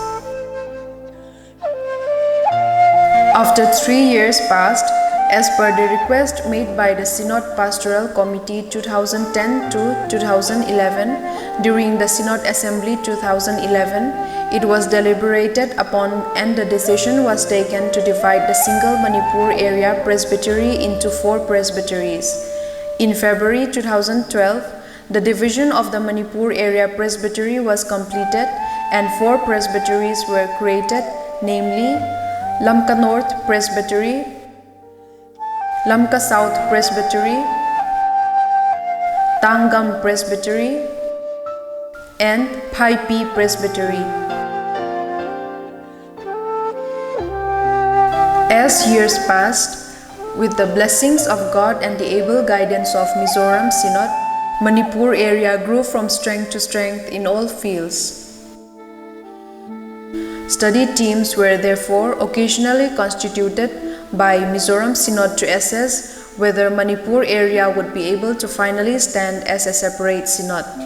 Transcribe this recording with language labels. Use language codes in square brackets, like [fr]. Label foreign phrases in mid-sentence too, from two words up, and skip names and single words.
[en] After 3 years passed, as per the request made by the Synod Pastoral Committee 2010 to 2011, during the Synod Assembly 2011, it was deliberated upon and the decision was taken to divide the single Manipur area presbytery into 4 presbyteries. In February 2012, the division of the Manipur area presbytery was completed and 4 presbyteries were created, namely Lamka North Presbytery, Lamka South Presbytery, Tangam Presbytery, and Phailian Presbytery. As years passed, with the blessings of God and the able guidance of Mizoram Synod, Manipur area grew from strength to strength in all fields. Study teams were therefore occasionally constituted by Mizoram Synod to assess whether Manipur area would be able to finally stand as a separate synod.